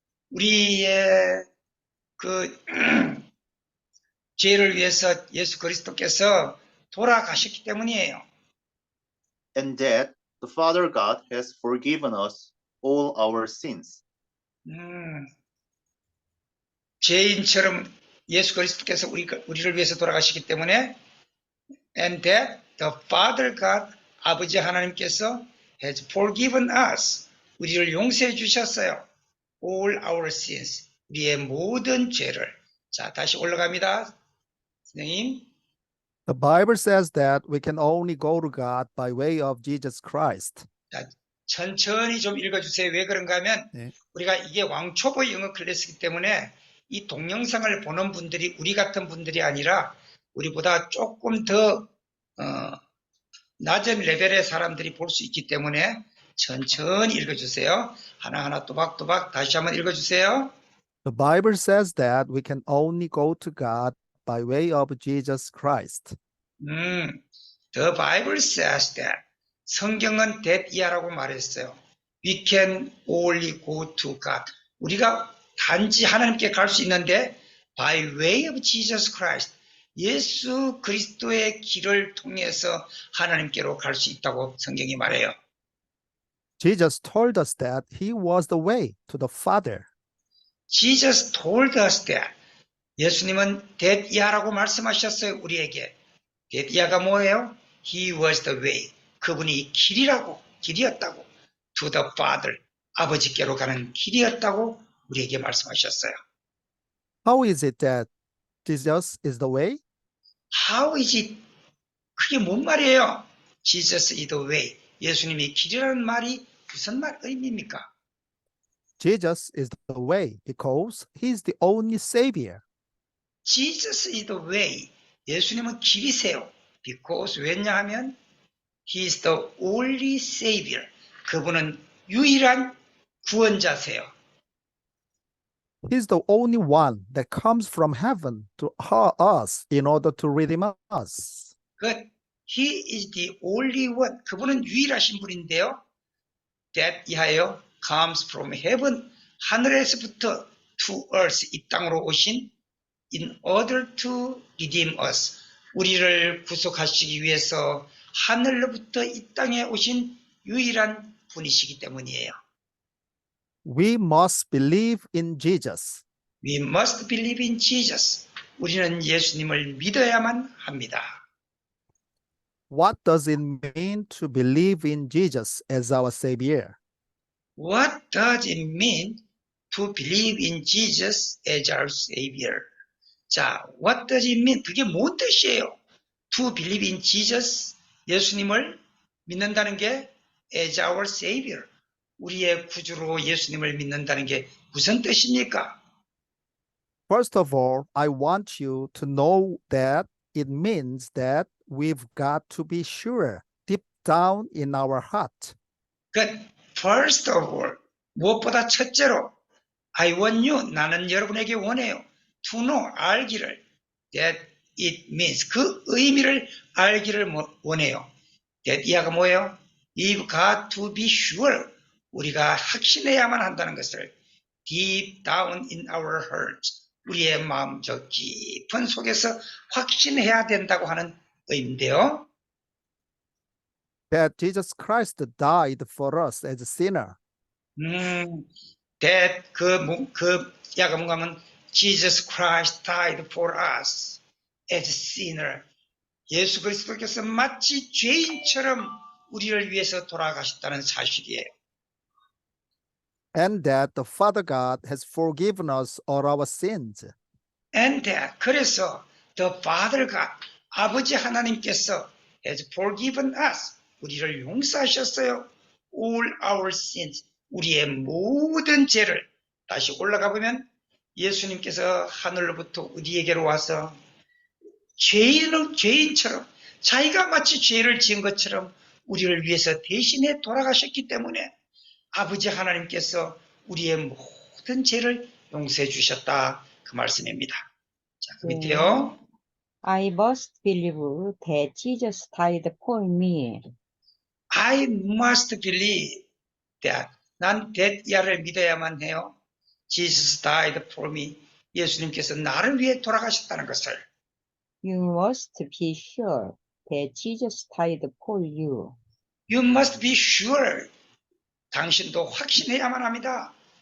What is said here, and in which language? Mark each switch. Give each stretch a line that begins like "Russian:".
Korean: 우리의 그 죄를 위해서 예수 그리스도께서 돌아가셨기 때문이에요.
English: and that the Father God has forgiven us all our sins.
Korean: 죄인처럼 예수 그리스도께서 우리를 위해서 돌아가시기 때문에
English: and that the Father God,
Korean: 아버지 하나님께서
English: has forgiven us,
Korean: 우리를 용서해 주셨어요.
English: all our sins,
Korean: 우리의 모든 죄를. 자, 다시 올라갑니다. 선생님.
English: The Bible says that we can only go to God by way of Jesus Christ.
Korean: 자, 천천히 좀 읽어주세요. 왜 그런가 하면 네. 우리가 이게 왕초보 영어 클래스이기 때문에 이 동영상을 보는 분들이 우리 같은 분들이 아니라 우리보다 조금 더 낮은 레벨의 사람들이 볼 수 있기 때문에 천천히 읽어주세요. 하나하나 또박또박 다시 한번 읽어주세요.
English: The Bible says that we can only go to God by way of Jesus Christ. The Bible says that.
Korean: 성경은
English: that
Korean: 이하라고 말했어요.
English: We can only go to God.
Korean: 우리가 단지 하나님께 갈 수 있는데
English: by way of Jesus Christ.
Korean: 예수 그리스도의 길을 통해서 하나님께로 갈 수 있다고 성경이 말해요.
English: Jesus told us that he was the way to the Father. Jesus told us that.
Korean: 예수님은 that 이하라고 말씀하셨어요. 우리에게. that 이하가 뭐예요?
English: He was the way.
Korean: 그분이 길이었다고.
English: To the Father.
Korean: 아버지께로 가는 길이었다고 우리에게 말씀하셨어요.
English: How is it that Jesus is the way? How is it?
Korean: 그게 뭔 말이에요?
English: Jesus is the way.
Korean: 예수님이 길이라는 말이 무슨 의미입니까?
English: Jesus is the way because he is the only Savior. Jesus is the way.
Korean: 예수님은 길이세요.
English: Because
Korean: 왜냐하면
English: He is the only Savior.
Korean: 그분은 유일한 구원자세요.
English: He is the only one that comes from heaven to us in order to redeem us. He is the only one.
Korean: 그분은 유일하신 분인데요.
English: That
Korean: 이하여
English: comes from heaven.
Korean: 하늘에서부터
English: to earth,
Korean: 이 땅으로 오신
English: in order to redeem us.
Korean: 우리를 구속하시기 위해서 하늘로부터 이 땅에 오신 유일한 분이시기 때문이에요.
English: We must believe in Jesus. We must believe in Jesus.
Korean: 우리는 예수님을 믿어야만 합니다.
English: What does it mean to believe in Jesus as our Savior? What does it mean to believe in Jesus as our Savior?
Korean: 자,
English: what does it mean?
Korean: 그게 뭔 뜻이에요?
English: To believe in Jesus,
Korean: 예수님을 믿는다는 게
English: as our Savior,
Korean: 우리의 구주로 예수님을 믿는다는 게 무슨 뜻입니까?
English: First of all, I want you to know that it means that we've got to be sure deep down in our heart. First of all,
Korean: 무엇보다 첫째로
English: I want you,
Korean: 나는 여러분에게 원해요.
English: To know,
Korean: 알기를.
English: That it means,
Korean: 그 의미를 알기를 원해요. That 이하가 뭐예요?
English: We've got to be sure,
Korean: 우리가 확신해야만 한다는 것을
English: deep down in our hearts,
Korean: 우리의 마음 저 깊은 속에서 확신해야 된다고 하는 의미인데요.
English: That Jesus Christ died for us as a sinner. That
Korean: 그 야가 뭔가 하면
English: Jesus Christ died for us as a sinner.
Korean: 예수 그리스도께서 마치 죄인처럼 우리를 위해서 돌아가셨다는 사실이에요.
English: And that the Father God has forgiven us all our sins. And that,
Korean: 그래서
English: the Father God,
Korean: 아버지 하나님께서
English: has forgiven us,
Korean: 우리를 용서하셨어요.
English: All our sins,
Korean: 우리의 모든 죄를. 다시 올라가 보면 예수님께서 하늘로부터 우리에게로 와서 죄인처럼 자기가 마치 죄를 지은 것처럼 우리를 위해서 대신에 돌아가셨기 때문에 아버지 하나님께서 우리의 모든 죄를 용서해 주셨다, 그 말씀입니다. 자, 그 밑에요.
English: I must believe that Jesus died for me. I must believe that.
Korean: 난 that 이하를 믿어야만 해요.
English: Jesus died for me.
Korean: 예수님께서 나를 위해 돌아가셨다는 것을.
English: You must be sure that Jesus died for you. You must be sure.
Korean: 당신도 확신해야만 합니다.